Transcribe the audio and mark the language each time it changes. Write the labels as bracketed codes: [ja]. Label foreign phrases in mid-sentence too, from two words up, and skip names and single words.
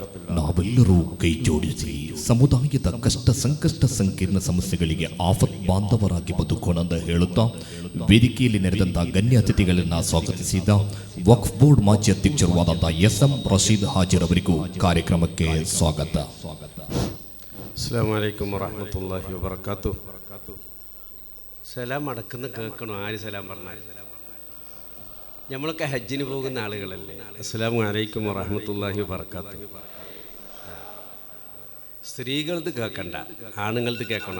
[kn] ನಾವೆಲ್ಲರೂ ಕೈ ಜೋಡಿಸಿ ಸಮುದಾಯದ ಕಷ್ಟ ಸಂಕಷ್ಟ ಸಂಕೀರ್ಣ ಸಮಸ್ಯೆಗಳಿಗೆ ಆಫತ್ ಬಾಂಧವರಾಗಿ ಬದುಕೋಣ ಅಂತ ಹೇಳುತ್ತಾ ವೇದಿಕೆಯಲ್ಲಿ ನೆರೆದಂತಹ ಗಣ್ಯ ಅತಿಥಿಗಳನ್ನು ಸ್ವಾಗತಿಸಿದ ವಕ್ಫ್ ಬೋರ್ಡ್ ಮಾಜಿ ಅಧ್ಯಕ್ಷರಾದ SM ರಶೀದ್ ಹಾಜಿರವರಿಗೂ ಕಾರ್ಯಕ್ರಮಕ್ಕೆ ಸ್ವಾಗತ. [ar] السلام عليكم ورحمة الله وبركاته. [ml] സലാം അടക്കുന്ന കേൾക്കണം ആര് സലാം പറഞ്ഞാൽ നമ്മളൊക്കെ ഹജ്ജിന് പോകുന്ന ആളുകളല്ലേ. [ar] السلام عليكم ورحمة الله وبركاته. [ml] സ്ത്രീകളത് കേൾക്കണ്ട ആണുങ്ങളത് കേൾക്കണം.